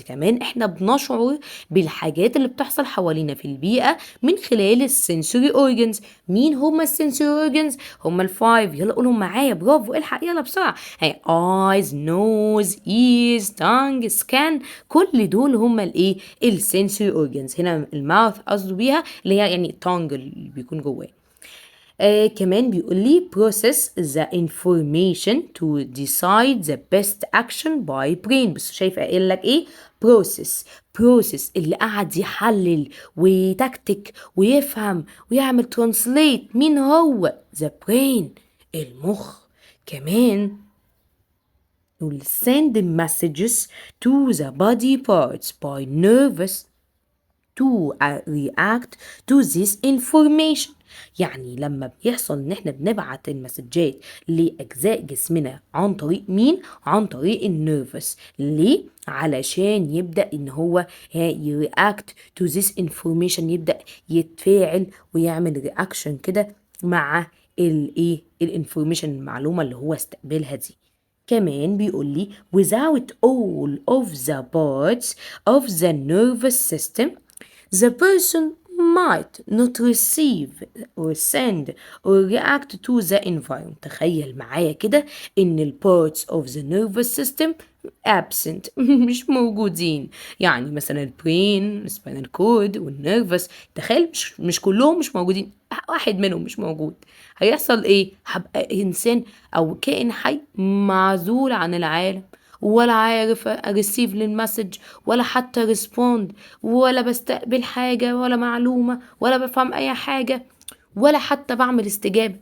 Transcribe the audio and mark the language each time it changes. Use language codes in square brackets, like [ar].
[ar] كمان احنا بنشعر بالحاجات اللي بتحصل حوالينا في البيئة من خلال السنسوري organs. مين هما السنسوري organs؟ هما الفايف، يلا قولهم معايا، برافو، الحق يلا بسرعة. [en] eyes, nose, ears, tongue, skin، [ar] كل دول هما الايه السنسوري [en] organs. [ar] هنا الماوث قصده بيها اللي هي يعني tongue اللي بيكون جواه. كمان بيقول لي [en] process the information to decide the best action by brain. [ar] بس شايفه قايل لك ايه؟ process اللي قعد يحلل ويتكتك ويفهم ويعمل translate. مين هو؟ [en] the brain، [ar] المخ. كمان [en] will send messages to the body parts by nervous to react to this information. [ar] يعني لما بيحصل ان احنا بنبعت المسجات لاجزاء جسمنا عن طريق مين؟ عن طريق النيرفس. ليه؟ علشان يبدأ ان هو يرياكت [en] to this information، [ar] يبدأ يتفاعل ويعمل رياكشن كده مع الايه الانفورميشن، المعلومة اللي هو استقبلها دي. كمان بيقول لي [en] without all of the parts of the nervous system the person might not receive or send or react to the environment. [ar] تخيل معايا كده ان ال [en] parts of the nervous system absent [ar] مش موجودين. يعني مثلا البرين، السبينال كود والنيرفس، تخيل مش كلهم مش موجودين، واحد منهم مش موجود، هيحصل ايه؟ هبقى انسان او كائن حي معزول عن العالم، ولا عارف اريسيف للمسج، ولا حتى ريسبوند، ولا بستقبل حاجة ولا معلومة، ولا بفهم اي حاجة، ولا حتى بعمل استجابة.